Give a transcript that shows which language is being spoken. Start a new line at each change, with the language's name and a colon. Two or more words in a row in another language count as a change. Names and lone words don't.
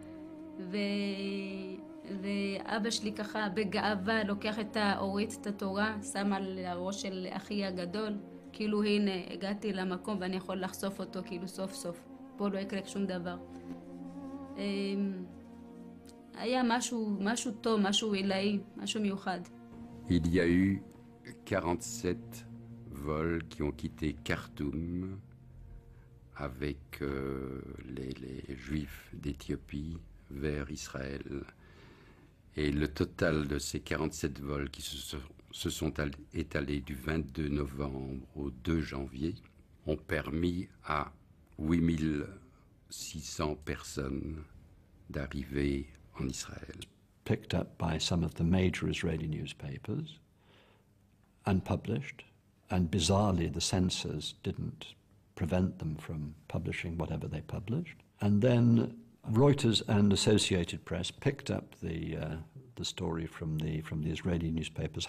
Hebrew: ואבא שלי ככה בגאווה לוקח את האורית, את התורה, שם על הראש של אחי הגדול, כאילו הנה הגעתי למקום ואני יכול לחשוף אותו כאילו סוף סוף, פה לא יקרה שום דבר. היה משהו טוב, משהו עילאי, משהו מיוחד.
French: Il y a eu 47 vols qui ont quitté Khartoum avec les Juifs d'Éthiopie vers Israël. Et le total de ces 47 vols qui se sont étalés du 22 novembre au 2 janvier ont permis à 8600 personnes d'arriver en Israël.
English: Picked up by some of the major Israeli newspapers and published, and bizarrely the censors didn't prevent them from publishing whatever they published. And then Reuters and Associated Press picked up the story from the Israeli newspapers.